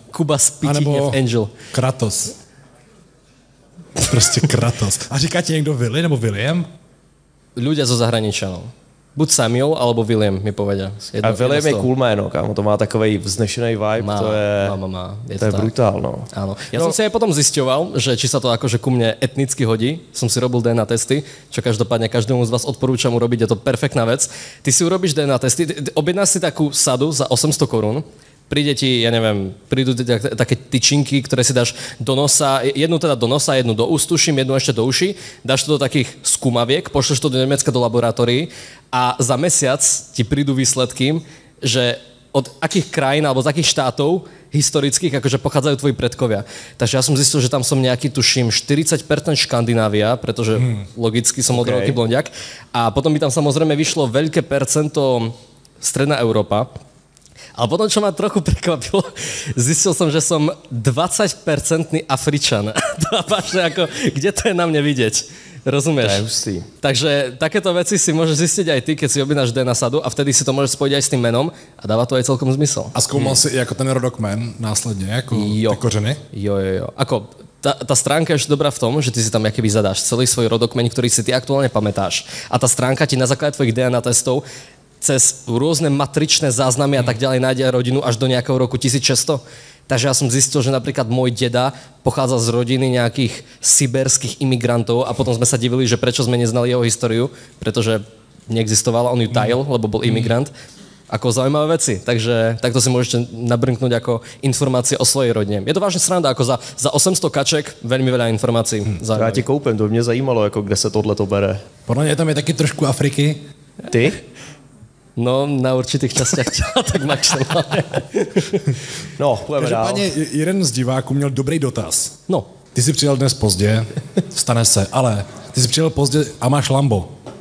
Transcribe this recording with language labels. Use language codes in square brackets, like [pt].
[cs] Kuba Spytihněv Anebo Angel. Kratos. Prostě Kratos. A říká ti někdo Willy nebo William? [sk] Ľudia zo zahraničia, no. Buď Samuel, alebo William, mi povedia. [cs] A William je cool jméno, kámo, to má takovej vznešený vibe, Má. Je to je tak. brutál, no. [sk] Áno. Ja som si aj potom zisťoval, že či sa to akože ku mne etnicky hodí. Som si robil DNA testy, čo každopádne každému z vás odporúčam urobiť, je to perfektná vec. Ty si urobíš DNA testy, objednáš si takú sadu za 800 korún, príde ti, ja neviem, prídu také tyčinky, ktoré si dáš do nosa, jednu teda do nosa, jednu do úst, tuším, jednu ešte do uši, dáš to do takých skúmaviek, pošleš to do Nemecka do laboratórií a za mesiac ti prídu výsledky, že od akých krajín alebo z akých štátov historických akože pochádzajú tvoji predkovia. Takže ja som zistil, že tam som nejaký, tuším, 40% Škandinávia, pretože logicky som modrový blondiak. A potom by tam samozrejme vyšlo veľké percento Stredná Európa. Ale potom, čo ma trochu prekvapilo, zistil som, že som 20% Afričan. Ako, kde to je na mne vidieť? Rozumieš? [cs] To je hustý. [sk] Takže takéto veci si môžeš zistiť aj ty, keď si objednáš DNA sadu a vtedy si to môžeš spojiť aj s tým menom a dáva to aj celkom zmysel. [cs] A zkoumal si jako ten rodokmen následně, jako ty kořeny? Jo. [sk] Ako, tá stránka je ešte dobrá v tom, že ty si tam akoby zadáš celý svoj rodokmeň, ktorý si ty aktuálne pamätáš. A tá stránka ti na základe tvojich DNA testov cez rôzne matričné záznamy a tak ďalej nájde rodinu až do nejakého roku 1600. Takže ja som zistil, že napríklad môj deda pochádza z rodiny nejakých siberských imigrantov a potom sme sa divili, že prečo sme neznali jeho históriu, pretože neexistovala, on ju tajil, lebo bol imigrant. Ako zaujímavé veci. Takže takto si môžete nabrnknúť ako informácie o svojej rodine. Je to vážne sranda, ako za 800 kaček veľmi veľa informácií. [cs] Já ti koupím, to mě zajímalo, jako kde se tohleto bere. Podle mě tam je taky trošku Afriky. Ty? No, [sk] na určitých častiach [cs] těla, tak maximálně. No, půjdeme dál. Každopádně jeden z diváků měl dobrý dotaz. No. Ty jsi přijel dnes pozdě, stane se, ale ty jsi přijel pozdě a máš Lambo.